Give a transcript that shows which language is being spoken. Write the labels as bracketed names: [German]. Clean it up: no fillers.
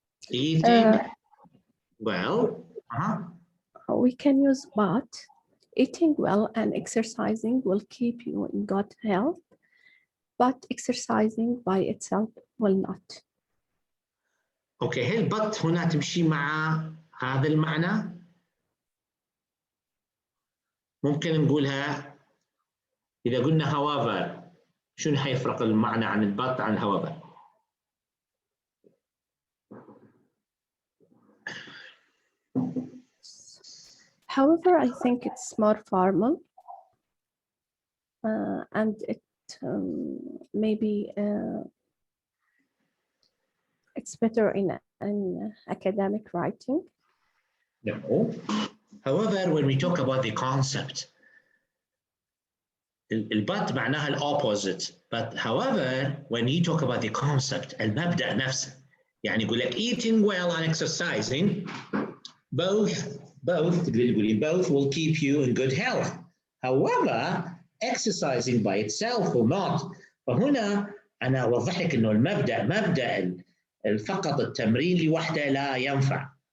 [English] Eating well. We can use but. Eating well and exercising will keep you in good health, but exercising by itself will not. [Arabic] اوكي، هل but هنا تمشي مع هذا المعنى؟ ممكن نقولها إذا قلنا however، شنو حيفرق المعنى عن البط عن however؟ [English] However, I think it's more formal, and it maybe it's better in academic writing. No. However, when we talk about the concept, [Arabic] البط معناها الopposite. [English] But however, when you talk about the concept، [Arabic] المبدأ نفسه، يعني يقول لك [English] eating well and exercising both will keep you in good health. However, exercising by itself will not. [Arabic] فهنا أنا أوضح لك إنه مبدأ فقط التمرين لوحده لا ينفع.